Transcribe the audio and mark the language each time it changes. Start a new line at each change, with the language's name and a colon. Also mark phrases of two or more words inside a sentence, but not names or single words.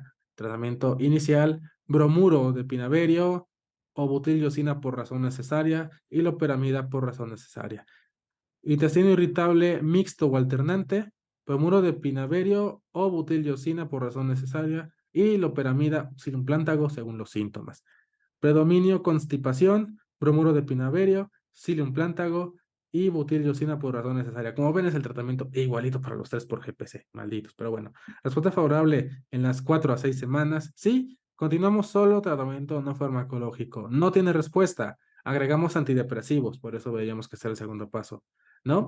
Spanish: Tratamiento inicial, bromuro de pinaverio o butilliosina por razón necesaria y loperamida por razón necesaria. Intestino irritable mixto o alternante, bromuro de pinaverio o butilliosina por razón necesaria y loperamida plántago según los síntomas. Predominio constipación, bromuro de pinaverio, psyllium plántago y butilliosina por razón necesaria. Como ven, es el tratamiento igualito para los tres por GPC, malditos. Pero bueno, respuesta favorable en las 4 a 6 semanas. Sí, continuamos solo tratamiento no farmacológico. No tiene respuesta. Agregamos antidepresivos, por eso veíamos que está el segundo paso, ¿no?